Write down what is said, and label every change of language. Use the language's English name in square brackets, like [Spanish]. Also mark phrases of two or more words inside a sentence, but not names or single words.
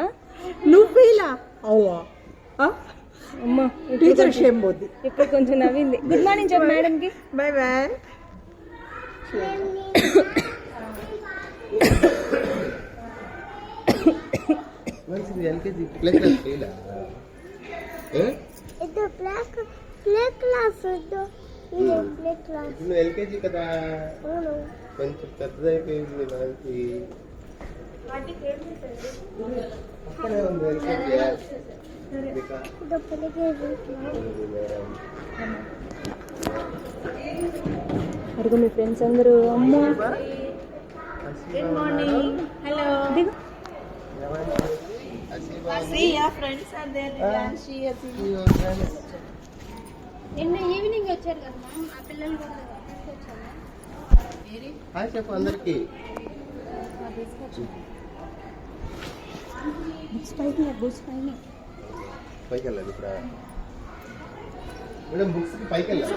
[Telugu] నువ్వు ఫెయిలా? అవ్వా అమ్మా, [English] teacher shame [Telugu] పోద్ది. ఇప్పుడు కొంచెం నవ్వింది. [English] good morning [Telugu] చెప్పు మేడంకి. [English] bye bye. Manasi LKG play class fail [Kannada] ಇದು [English] play class [Kannada] ಇದು [English] play class [Telugu] నువ్వు ఎల్కేజీ కదా, అవును కొంచెం పెద్దదైపోయింది మానసి. అక్కడే ఉంది ఎల్కేజీ. [Kannada] ಇದು ಪೆಲಿಗೆ [Telugu] అడుగు మీ ఫ్రెండ్స్ అందరూ. అమ్మా, [English] good morning. hello. See your friends are there. [Telugu] నిన్న ఈవినింగ్ వచ్చారు కదా మ్యామ్, ఆ పిల్లలు కూడా తీసుకొచ్చారా? హాయ్ చెప్పు అందరికి. పైకి వెళ్ళాలి ఇప్పుడు మేడం. బుక్స్ పైకి వెళ్ళాలా?